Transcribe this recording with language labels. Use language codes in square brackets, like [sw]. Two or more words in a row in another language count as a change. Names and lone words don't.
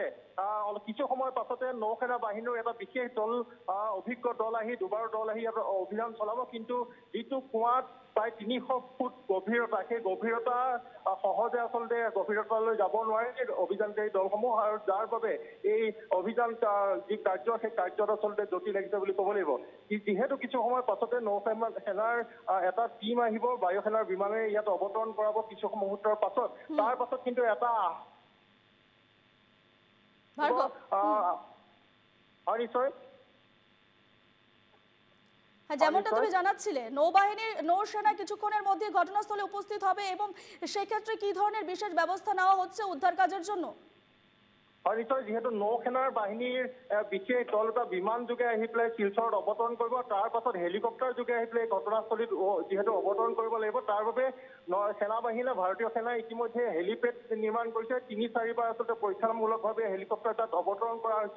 [as] কিছু সময়ৰ পাছতে নৌসেনা বাহিনীৰ এটা বিশেষ দল, অভিজ্ঞ দল আহি দুবাৰ দল আহি অভিযান চলাব, কিন্তু যিটো কুঁৱাত প্ৰায় 300 ফুট গভীৰতা, সেই গভীৰতা সহজে আচলতে গভীৰতালৈ যাব নোৱাৰে অভিযানকাৰী দলসমূহ, আৰু যাৰ বাবে এই অভিযান যি কাৰ্য সেই কাৰ্যত আচলতে জটিল লাগিছে বুলি ক'ব লাগিব। যিহেতু কিছু সময়ৰ পাছতে নৌসেনাৰ এটা টিম আহিব, বায়ু সেনাৰ বিমানে ইয়াত অৱতৰণ কৰাব কিছু মুহূৰ্তৰ পাছত। তাৰ পাছত কিন্তু এটা নিশ্চয় [bn] যেমনটা তুমি জানাচ্ছিলে, নৌসেনা কিছুক্ষণের মধ্যে ঘটনাস্থলে উপস্থিত হবে এবং সেক্ষেত্রে কি ধরনের বিশেষ ব্যবস্থা নেওয়া হচ্ছে উদ্ধার কাজের জন্য? [as] নিশ্চয়, যিহেতু নৌসেনাৰ বাহিনীৰ বিশেষ দল এটা বিমান যোগে আহি পেলাই শিলচৰত অৱতৰণ কৰিব, তাৰ পাছত হেলিকপ্টাৰ যোগে আহি পেলাই ঘটনাস্থলীত যিহেতু অৱতৰণ কৰিব লাগিব, তাৰ বাবে সেনাবাহিনী ভাৰতীয় সেনাই ইতিমধ্যে হেলিপেড নিৰ্মাণ কৰিছে। 3-4বাৰ আচলতে পৰীক্ষামূলকভাৱে হেলিকপ্টাৰ তাত অৱতৰণ কৰা হৈছে।